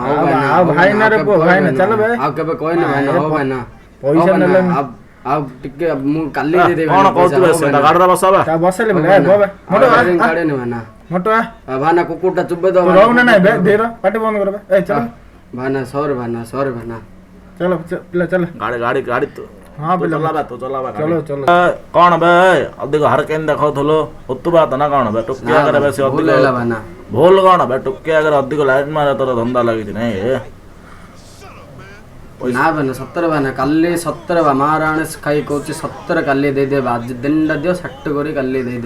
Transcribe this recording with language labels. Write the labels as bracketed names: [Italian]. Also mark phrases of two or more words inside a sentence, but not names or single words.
[Odia] ଭାଇନା ରେ ପୁଅ ଭାଇନା ଚାଲ ବେ ଆଉ କେବେ କହିନି ଭାଇନା ଭାଇନା ପଇସା ନେଲେ ଆଉ ଟିକେ ମୁଁ କାଲି ଦେଇଦେବି କଣ କହୁଛୁ ଗାଡିରେ ବସାବା ବସେଇଲେ ମୋଟୁ ଭାଇନା କୁକୁରଟା ଚୁବେ ଦବ ରହୁନା ନାଇଁ ବେ ଧୀର ପାଟି ବନ୍ଦ କର ଚାଲ ଭାଇନା ସରି ଭାଇନା ସରି ଭାଇନା। [Hindi] चलो पिला चल [Odia] ଗାଡି ଗାଡି ଗାଡି ତୁ [Hindi] हाँ [Odia] ତୁ [Hindi] पिला [Odia] ଚଲାବା ତୁ ଚଲାବା ଗାଡି। [Hindi] चलो चलो [Odia] କଣ ବେ ଅଧିକ ହାର କେନ୍ ଦେଖଉଥିଲୁ ଉତ୍ତୁବା ତ ନା କଣ ବେ ଟୁକି ଆଗରେ ବେଶୀ ଭୁଲ ଅଧିକ ହେଲା ଭାଇନା। ଭୁଲ କଣ ବେ ଟୁକି ଆଗରେ ଅଧିକ ଲାଇନ୍ ମାରେ ତୋର ଧନ୍ଦା ଲାଗିଛି ନାଇଁ ନା ଭାଇନା ସତରେ ଭାଇନା କାଲି ସତରେ ବା ମହାରାଣୀ ଖାଇ କହୁଛି ସତରେ କାଲି ଦେଇଦେବା ଆଜି ଦିନଟା ଦିଅ ସେଟ୍ କରି କାଲି ଦେଇଦେ।